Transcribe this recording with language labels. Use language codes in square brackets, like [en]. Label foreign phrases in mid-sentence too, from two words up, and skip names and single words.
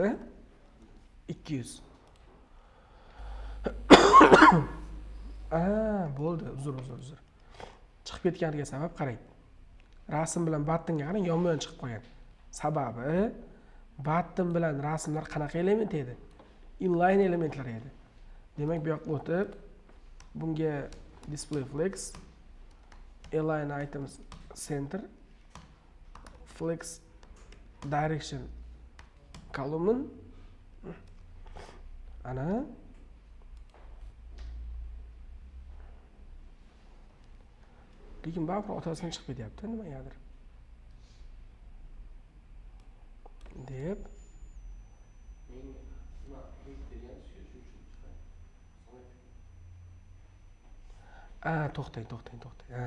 [uz] 200. Bo'ldi, uzr. Chiqib ketganiga sabab qarang. [en] Rasm bilan buttonga [uz] qarang, yonma-yon chiqib qolgan. Sababi button bilan rasmlar qanaqa element edi? Inline elementlar edi. Demak, bu yoqqa o'tib, bunga [en] display flex, align items center, flex direction column [uz] ana lekin baribir otasidan chiqib ketyapti nimagadir deb to'xtang.